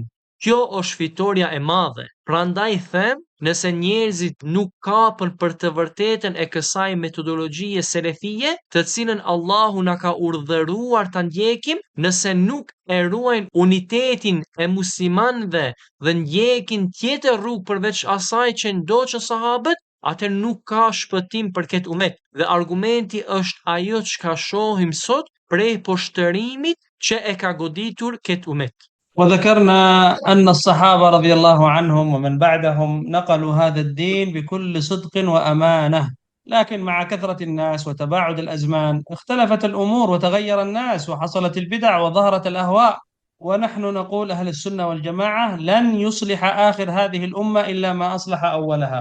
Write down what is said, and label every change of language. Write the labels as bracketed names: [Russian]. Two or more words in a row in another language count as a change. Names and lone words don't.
[Albanian] Kjo është fitoria e madhe. Prandaj them, nëse njerëzit nuk kapën për të vërtetën e kësaj metodologjie selefie, të cilën Allahu na ka urdhëruar ta ndjekim, nëse nuk e ruajnë unitetin e muslimanëve dhe ndjekin tjetër rrugë përveç asaj që ndoqën sahabët, atë nuk ka shpëtim për këtë umet. Dhe argumenti është ajo çka shohim sot prej poshtërimit që e ka goditur këtë umet. [Arabic] وذكرنا أن الصحابة رضي الله عنهم ومن بعدهم نقلوا هذا الدين بكل صدق وأمانة، لكن مع كثرة الناس وتباعد الأزمان اختلفت الأمور وتغير الناس وحصلت البدع وظهرت الأهواء. ونحن نقول أهل السنة والجماعة لن يصلح آخر هذه الأمة إلا ما أصلح أولها.